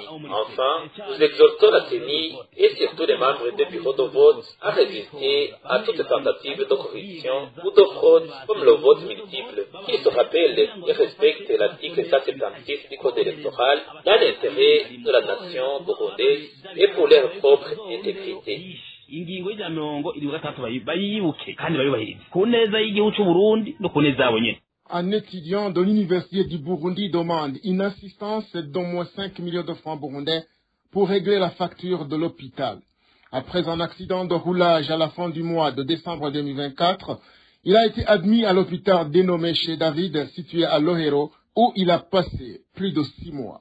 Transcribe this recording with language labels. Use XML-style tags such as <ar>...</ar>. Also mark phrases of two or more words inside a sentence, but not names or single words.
<fr>Enfin, nous exhortons la CENI et surtout les membres des bureaux de vote à résister à toute tentative de corruption ou de fraude comme le vote multiple, qui se rappelle et respecte l'article 176 du Code électoral dans l'intérêt de la nation burundaise et pour leur propre intégrité.</fr> <rn>ingingo y'ijana mirongo irindwi na gatandatu bayibuke kandi bayubahirize ku neza y'igihugu cy'u Burundi no ku neza yabo nyene.</rn> <fr>Un étudiant de l'université du Burundi demande une assistance d'au moins 5 millions de francs burundais pour régler la facture de l'hôpital. Après un accident de roulage à la fin du mois de décembre 2024, il a été admis à l'hôpital dénommé chez David, situé à Lohero, où il a passé plus de 6 mois.</fr>